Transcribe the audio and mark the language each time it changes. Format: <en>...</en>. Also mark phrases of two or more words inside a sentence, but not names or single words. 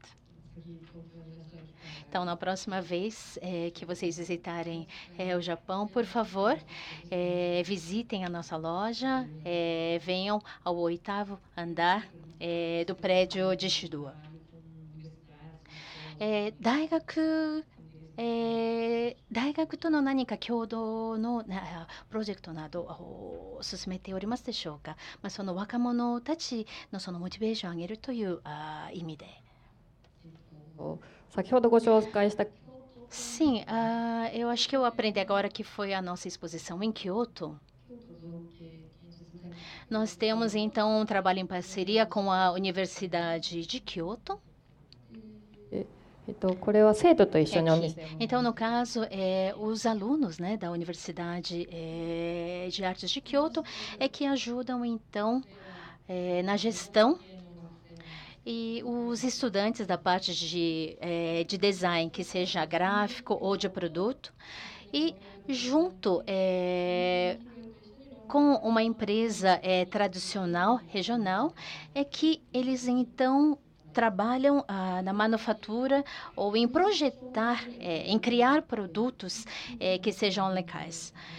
<pt>Então, na próxima vez que vocês visitarem o Japão, por favor, visitem a nossa loja, venham ao 8º andar do prédio de Shibuya.</pt> <ja>大学大学との何か共同のプロジェクトなどを進めておりますでしょうか。その若者たちのそのモチベーションを上げるという意味で。先ほどご紹介した</ja> <pt>Sim, eu acho que eu aprendi agora que foi a nossa exposição em Kyoto. Nós temos então um trabalho em parceria com a Universidade de Kyoto.</pt> <ja>これは生徒と一緒にお店を</ja> <pt>Então, no caso, os alunos, né, da Universidade de Artes de Kyoto que ajudam, então, na gestão. E os estudantes da parte de design, que seja gráfico ou de produto, e junto com uma empresa tradicional, regional, que eles, então, trabalham na manufatura ou em projetar, em criar produtos que sejam locais.</pt>